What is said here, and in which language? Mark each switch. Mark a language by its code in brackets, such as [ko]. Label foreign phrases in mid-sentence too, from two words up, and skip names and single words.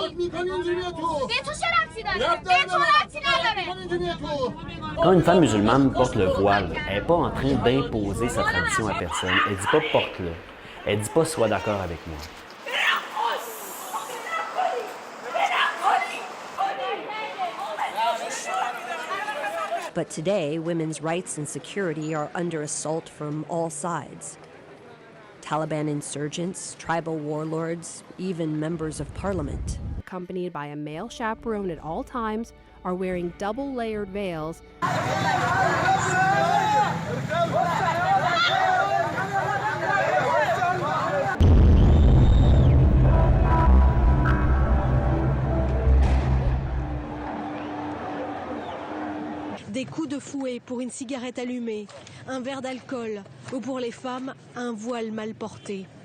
[fa] خود میکنی اینجوری تو به تو چه ربطی داره به تو ربطی نداره اینجوری تو [fr] Quand une femme musulmane porte le voile, elle n'est pas en train d'imposer sa tradition à personne. Elle ne dit pas « porte-le ». Elle ne dit pas « sois d'accord avec moi ». [en] But today, women's rights and security are under assault from all sides. Taliban insurgents, tribal warlords, even members of parliament. Accompanied by a male chaperone at all times, are wearing double-layered veils. [fr] Des coups de fouet pour une cigarette allumée, un verre d'alcool, ou pour les femmes, un voile mal porté.